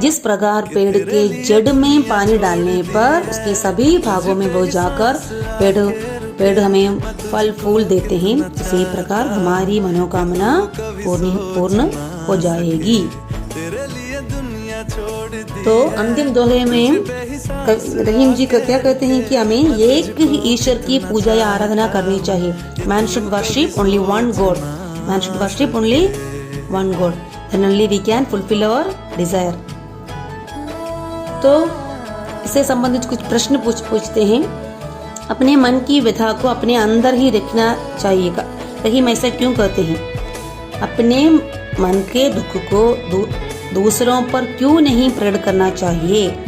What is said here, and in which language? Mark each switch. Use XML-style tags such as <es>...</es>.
<hi>जिस प्रकार पेड़ के जड़ में पानी डालने पर उसके सभी भागों में वो जाकर पेड़ हमें फल फूल देते हैं, उसी प्रकार हमारी मनोकामना पूर्ण हो जाएगी। तो अंतिम दोहे में रहीम जी क्या कहते हैं कि हमें एक ही ईश्वर की पूजा या आराधना करनी चाहिए।</hi> <en>Man should worship only one God. Man should worship only one God. Then only we can fulfill our desire.</en> <hi>तो इससे संबंधित कुछ प्रश्न पूछते हैं। अपने मन की व्यथा को अपने अंदर ही रखना चाहिएगा। रहीम ऐसा क्यों कहते हैं? अपने मन के दुख को दूसरों पर क्यों नहीं प्रकट करना चाहिए?</hi>